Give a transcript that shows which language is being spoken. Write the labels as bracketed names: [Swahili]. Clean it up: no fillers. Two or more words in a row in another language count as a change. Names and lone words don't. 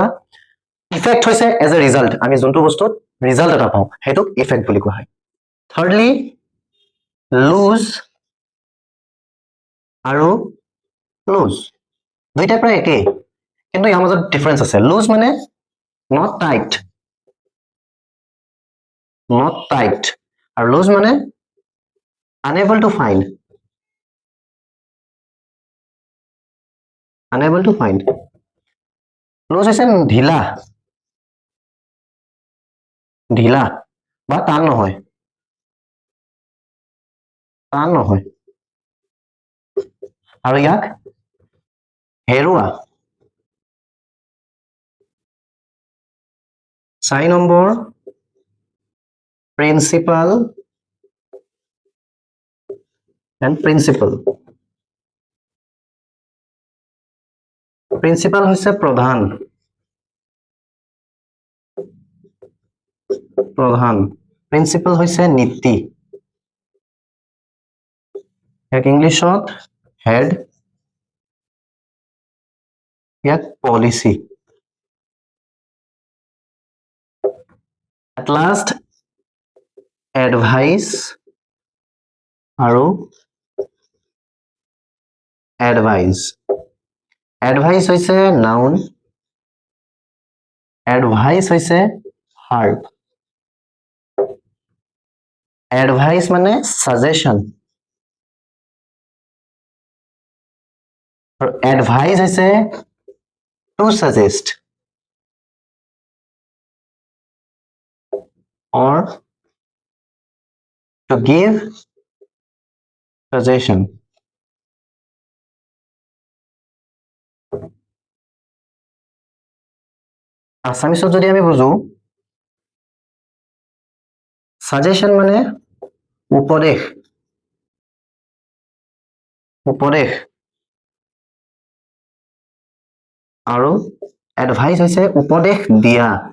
[Assamese] ইফেক্ট হৈছে [English] as a result, [Assamese] আমি যোনটো বস্তুত ৰিজাল্ট এটা পাওঁ সেইটোক ইফেক্ট বুলি কোৱা হয়। থাৰ্ডলি লুজ আৰু লুজ দুইটা প্ৰায় একেই কিন্তু ইয়াৰ মাজত ডিফাৰেন্স আছে। লুজ মানে [English] not tight [Assamese] আৰু লুজ মানে [English] unable to find। [Assamese] লুজ হৈছে ঢিলা বা টান নহয়। আৰু ইয়াক হেৰুৱা। [English] 4 number principal and principle। [Assamese] প্ৰিন্সিপাল হৈছে প্ৰধান, প্ৰিন্সিপাল হৈছে নীতি, ইয়াক ইংলিছত হেড, ইয়াক পলিচি। [English] at last [Assamese] এডভাইচ আৰু এডভাইজ। এডভাইচ হৈছে নাউন, এডভাইচ হৈছে ভাৰ্ব। এডভাইচ মানে সাজেশন আৰু এডভাইচ হৈছে [English] to suggest or to give suggestion। [Assamese] আসামিছত যদি আমি বুজো, সাজেশন মানে উপদেশ আৰু এডভাইচ হৈছে উপদেশ দিয়া।